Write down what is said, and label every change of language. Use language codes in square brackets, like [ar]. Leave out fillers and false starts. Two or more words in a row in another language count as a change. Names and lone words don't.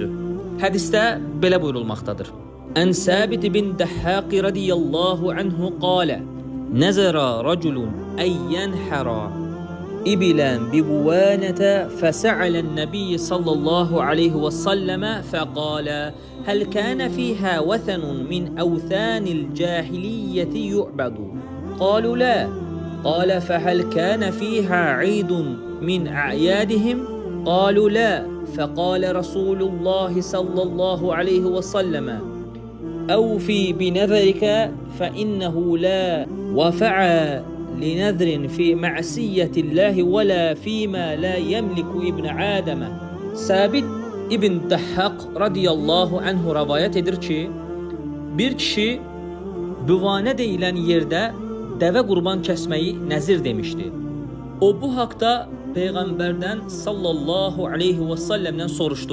[az] Hədisdə belə buyurulmaqdadır. [ar] عن ثابت بن الضحاك رضي الله عنه قال: نذر رجل أن ينحر إبلا ببوانة فسأل النبي صلى الله عليه وسلم فقال: هل كان فيها وثن من أوثان الجاهلية يعبد? قالوا لا. قال فهل كان فيها عيد من أعيادهم? قالوا لا. فقال رسول الله صلى الله عليه وسلم: أوفي بنذرك فإنه لا وفع لنذر في معصية الله ولا فيما لا يملك ابن آدم. [az] Sabit İbn Dəhhaq radiyallahu anhu rivayet edir ki, bir kişi büvanə deyilən yerdə dəvə qurban kəsməyi nəzir demişdi. O bu haqda Peyğəmbərdən [ar] صلى الله عليه وسلم [az] soruşdu.